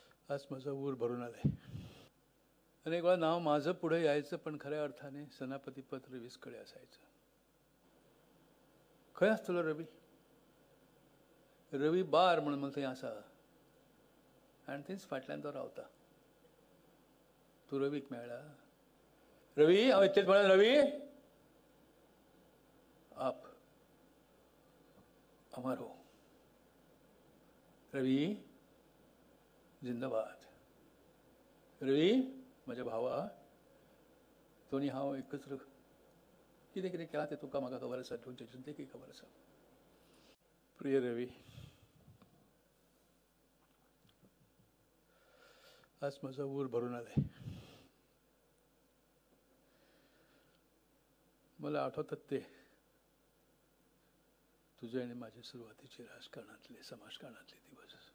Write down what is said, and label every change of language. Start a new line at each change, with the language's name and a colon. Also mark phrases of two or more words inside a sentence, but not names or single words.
Marathi: आज माझा ऊर भरून आलाय. अनेक वेळा नाव माझं पुढे यायचं, पण खऱ्या अर्थाने सेनापतीपद रवीसकडे असायचं.
Konkani: खंय आसतलो रवी? रवी बार म्हणून मला थंय आसा आनी थंयच फाटल्यान तो रावता. तूं रवीक मेळ्ळा? रवी, हांव इतलेंच म्हळें.
Hindi: रवी आप अमर हो. रवी जिंदाबाद.
Konkani: रवी म्हज्या भावा, तूं आनी हांव एकच कितें कितें केलां तें तुका म्हाका खबर आसा, तुमच्या जनतेकय खबर आसा.
Marathi: प्रिय रवी, आज माझा ऊर भरून आलाय. मला आठवतात ते तुझे आणि माझे सुरुवातीचे राजकारणातले, समाजकारणातले दिवस.